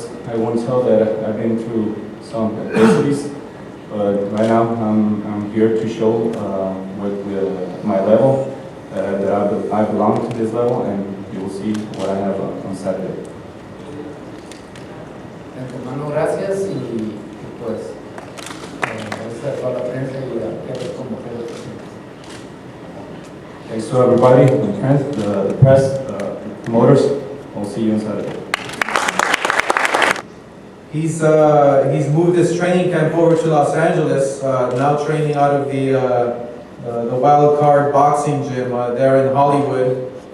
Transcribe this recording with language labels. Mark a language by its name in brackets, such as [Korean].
[English] I won't tell that I've been through some adversities, but right now I'm here to show with my level that I belong to this level, and you will see what I have on Saturday. [Spanish] Hermano, gracias y pues gracias a toda la prensa y a los convocantes. [English] Thanks to everybody, the press, the promoters. We'll see you on Saturday. He's moved his training camp over to Los Angeles, now training out of the Wild Card boxing gym there in Hollywood.